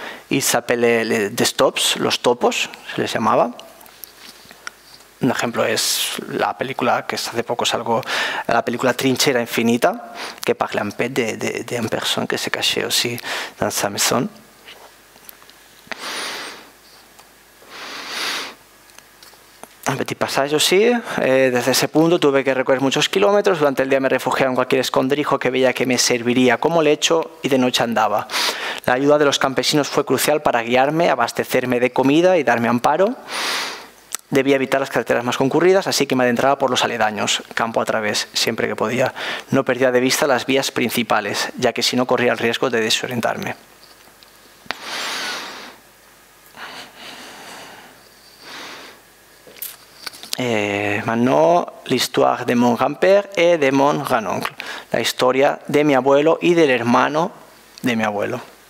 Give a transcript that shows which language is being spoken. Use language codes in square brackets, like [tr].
[fr] Il s'appelait les stops, los topos, [es] se les llamaba. Un ejemplo es la película que hace poco salgo, la película Trinchera Infinita, que parla un peu de una persona que [fr] se cachait aussi dans sa maison. Un petit passage aussi. [es] Desde ese punto tuve que recorrer muchos kilómetros. Durante el día me refugiaba en cualquier escondrijo que veía que me serviría como lecho y de noche andaba. La ayuda de los campesinos fue crucial para guiarme, abastecerme de comida y darme amparo. Debía evitar las carreteras más concurridas, así que me adentraba por los aledaños, campo a través, siempre que podía. No perdía de vista las vías principales, ya que si no corría el riesgo de desorientarme. [fr] Maintenant, l'histoire de mon grand-père et de mon grand-oncle. [es] La historia de mi abuelo y del hermano de mi abuelo.